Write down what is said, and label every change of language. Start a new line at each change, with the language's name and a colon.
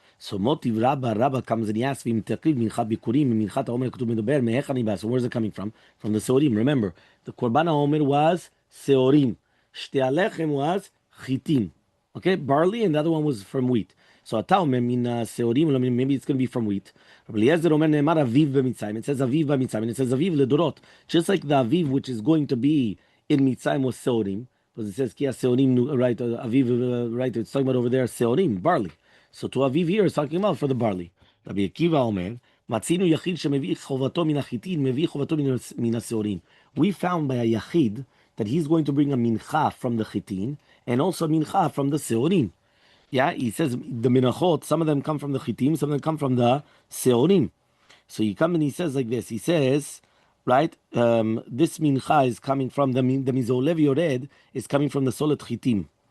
English: So Motiv Rabba comes and he asks, so where's it coming from? From the Seorim. Remember, the Korban HaOmer was Seorim. Shte Alechem was Chitim. Okay, barley, and the other one was from wheat. So אתה אומר מן השעורים, maybe it's going to be from wheat.
Hebrew: רבי אליעזר אומר נאמר אביב במצרים, it says אביב במצרים, and it says אביב לדורות.
English: Just like the אביב which is going to be in מצרים was שעורים, because it says כי השעורים, right, אביב, right, it's talking about over there שעורים, barley. So to אביב here is talking about for the barley.
Hebrew: רבי עקיבא אומר, מצינו יחיד שמביא חובתו מן החיטין, מביא חובתו מן השעורים.
English: We found by a yachid that he's going to bring a mincha from the chitin and also a mincha from the seorim. Yeah, he says the menahot, some of them come from the chitim, some of them come from the seorim. So he comes and he says like this. He says, right, this mincha is coming from the mizolev yored is coming from the solid chitim.